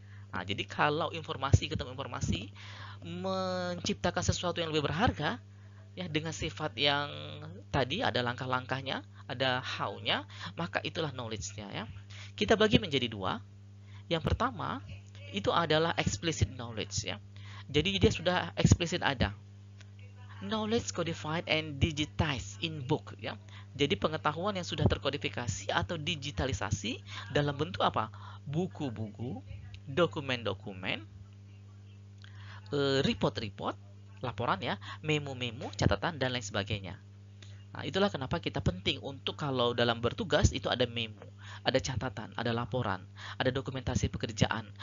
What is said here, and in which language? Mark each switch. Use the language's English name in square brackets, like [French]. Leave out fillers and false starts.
[Indonesian] Nah, jadi kalau informasi ketemu informasi menciptakan sesuatu yang lebih berharga, ya dengan sifat yang tadi ada langkah-langkahnya, ada how-nya, maka itulah knowledge-nya ya. Kita bagi menjadi dua. Yang pertama itu adalah explicit knowledge ya. Jadi dia sudah eksplisit ada. [English] Knowledge codified and digitized in book ya. [Indonesian] Jadi pengetahuan yang sudah terkodifikasi atau digitalisasi dalam bentuk apa? Buku-buku, dokumen-dokumen, report-report, laporan ya, memo-memo, catatan dan lain sebagainya. Nah, itulah kenapa kita penting untuk kalau dalam bertugas itu ada memo, ada catatan, ada laporan, ada dokumentasi pekerjaan.